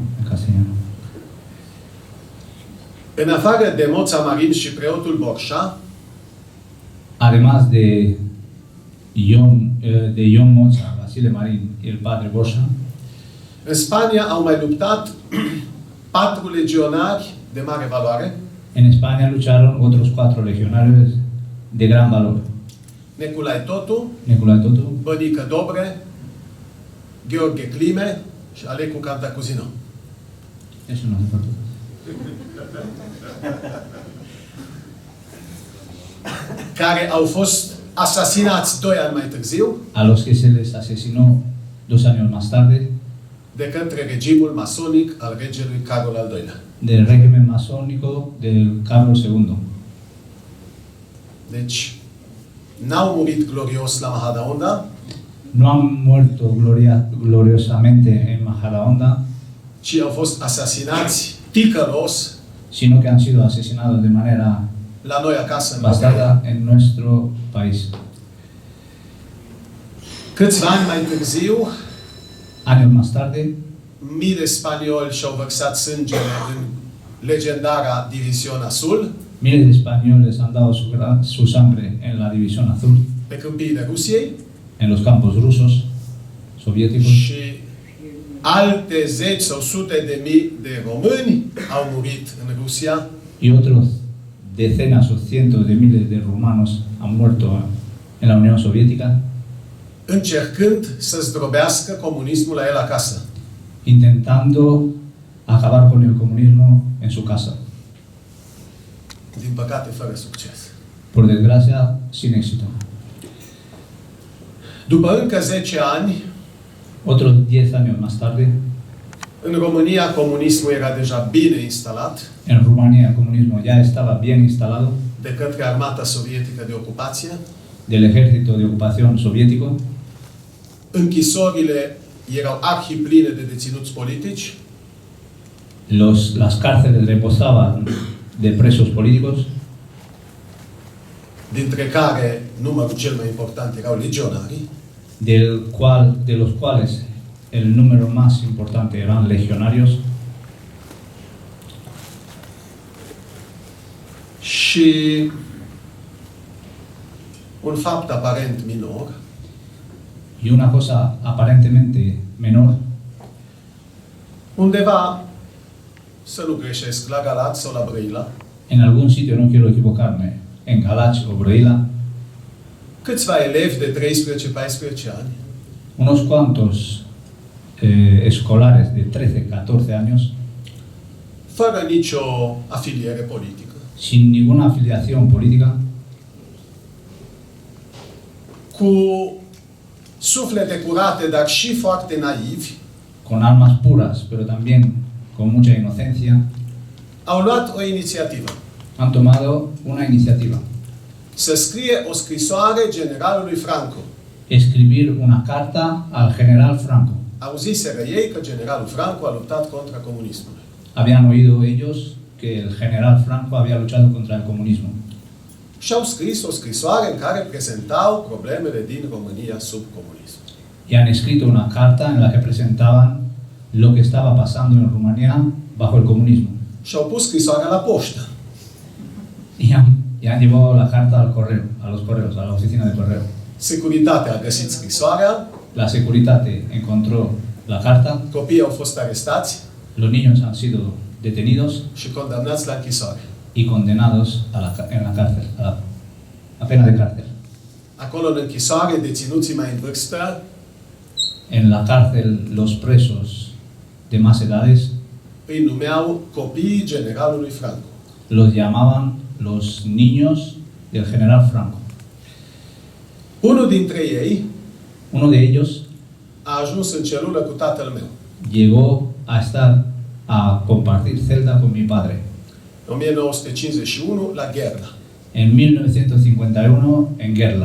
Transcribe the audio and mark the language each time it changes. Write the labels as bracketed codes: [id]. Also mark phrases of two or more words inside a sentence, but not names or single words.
[es] En castellano. [ro] În afară de Moța Marin și preotul Borșa, [es] Además de Ion Mocha, Basile Marín y el padre Borja, [ro] în Spania au mai luptat 4 legionari de mare valoare, [es] en España lucharon otros 4 legionarios de gran valor: [ro] Neculai Totu, [es] Nicolae Totu, [ro] Bănică Dobre, Gheorghe Clime și Alecu Cantacuzino. [es] eso no hace falta. [ro] Care au fost asasinați 2 ani mai târziu [es] A los que se les asesinó 2 años más tarde [ro] de către regimul masonic al regelui Carol al II-lea. [es] del régimen masónico del Carlos II. [ro] Deci, n-au murit glorios la Majadahonda, [es] No han muerto gloriosamente en Majadahonda, [ro] ci au fost asasinați ticălos [es] sino que han sido asesinados de manera [ro] la noi acasă în România. [es] bastarda en nuestro país. [ro] Câțiva ani mai târziu, [es] Años más tarde, [ro] mii de spanioli și-au vărsat sângele în legendara División Azul, [es] miles de españoles han dado su sangre en la División Azul, [ro] pe câmpiile Rusiei, [es] en los campos rusos, soviéticos, [ro] și alte zeci sau sute de mii de români au murit în Rusia [es] y otros decenas o cientos de miles de rumanos han muerto en la Unión Soviética, [ro] încercând să zdrobească comunismul la el acasă. [es] intentando acabar con el comunismo en su casa. [ro] Din păcate, fără succes. [es] Por desgracia, sin éxito. [ro] După încă 10 ani, [es] Otros 10 años más tarde, [ro] în România comunismul era deja bine instalat [es] en Rumanía el comunismo ya estaba bien instalado [ro] de către armata sovietică de ocupație, [es] del ejército de ocupación soviético, [ro] închisorile erau arhipline de deținuți politici, [es] las cárceles reposaban de presos políticos, [ro] dintre care numărul cel mai important erau legionarii, [es] de los cuales el número más importante eran legionarios, [ro] și un fapt aparent minor, [es] y una cosa aparentemente menor, [ro] undeva, să nu greșesc, la Galați sau la Brăila, [es] en algún sitio, no quiero equivocarme, en Galați o Brăila, [ro] câțiva elevi de 13-14 ani, [es] unos cuantos escolares de 13-14 años, [ro] fără nicio afiliere politică, [es] sin ninguna afiliación política, [ro] cu suflete curate, dar și foarte naivi, [es] con almas puras, pero también con mucha inocencia, [ro] au luat o inițiativă. [es] han tomado una iniciativa: [ro] Să scrie o scrisoare generalului Franco. [es] escribir una carta al general Franco. [ro] Auziseră ei că generalul Franco a luptat contra comunismului. [es] Habían oído ellos que el general Franco había luchado contra el comunismo. [ro] Și au scris o scrisoare în care prezentau problemele din România sub comunism. [es] Y han escrito una carta en la que presentaban lo que estaba pasando en Rumanía bajo el comunismo. [ro] Și au pus scrisoarea la poștă. [es] Y han llevado la carta al correo, a los correos, a la oficina de correo. [ro] Securitatea a găsit scrisoarea, [es] La Securitate encontró la carta, [ro] copiii au fost arestați [es] los niños han sido detenidos [ro] și condamnați la închisoare. [es] y condenados en la cárcel, a pena de cárcel. [ro] Acolo, în închisoare, deținuții mai în vârstă [es] En la cárcel, los presos de más edades [ro] îi numeau copiii generalului Franco. [es] los llamaban los niños del general Franco. [ro] Unul dintre ei [es] Uno de ellos [ro] a ajuns în celulă cu tatăl meu. [es] llegó a compartir celda con mi padre. [ro] În 1951, la Gherla. [es] En 1951, en Gerla.